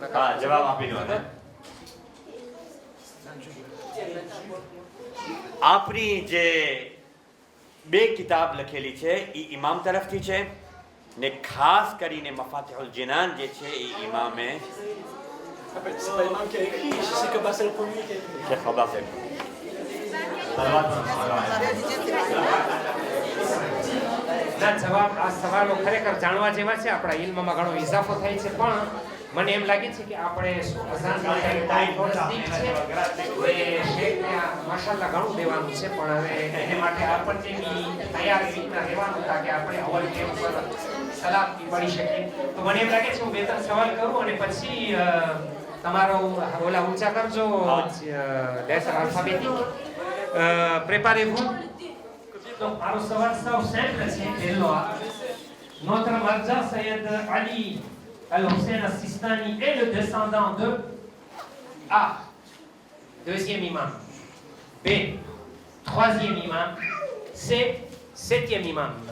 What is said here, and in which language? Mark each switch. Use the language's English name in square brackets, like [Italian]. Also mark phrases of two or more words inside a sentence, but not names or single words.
[Gujarati] જવાબ આપી દો આપણી જે બે કિતાબ લખેલી છે એ ઇમામ તરફથી છે ને ખાસ કરીને મફાતિહુલ જિનાન જે છે એ ઇમામે [French] C'est pas l'imam qui a écrit, je sais que c'est le premier qui a écrit. [Hindi] Cheikh Abbas है [Gujarati] ના જવાબ આ સવાલો ખરેખર જાણવા જેવા છે આપણા ઇલ્મમાં ઘણો ઇજાફો થાય છે પણ મને એમ લાગે છે કે આપણે અઝાન માટે ટાઈમ થોડો નજીક છે એ શેખને માશાઅલ્લાહ ઘણું દેવાનું છે પણ હવે એને માટે આપણને તૈયાર રીતના રહેવાનું હતા કે આપણે અવલ કેમ પર સલામ પડી શકીએ તો મને એમ લાગે છે હું બે ત્રણ સવાલ કરું અને પછી તમારો ઓલા ઊંચા કરજો [English] letter alphabetic [Gujarati] préparez-vous. [French] Donc, alors ça va simple, c'est notre Marja Sayyid Ali Al-Hussein Al-Sistani est le descendant de A. deuxième imam. B, troisième imam. C, septième imam.